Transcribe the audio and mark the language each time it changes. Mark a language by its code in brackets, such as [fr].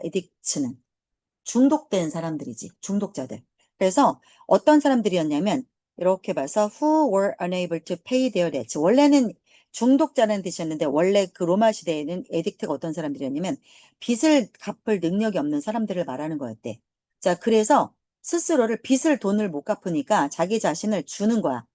[ko] 에딕트는 중독된 사람들이지. 중독자들. 그래서 어떤 사람들이었냐면 이렇게 봐서 [en] who were unable to pay their debts. [ko] 원래는 중독자라는 뜻이었는데 원래 그 로마 시대에는 에딕트가 어떤 사람들이었냐면 빚을 갚을 능력이 없는 사람들을 말하는 거였대. 자, 그래서 스스로를 빚을 돈을 못 갚으니까 자기 자신을 주는 거야.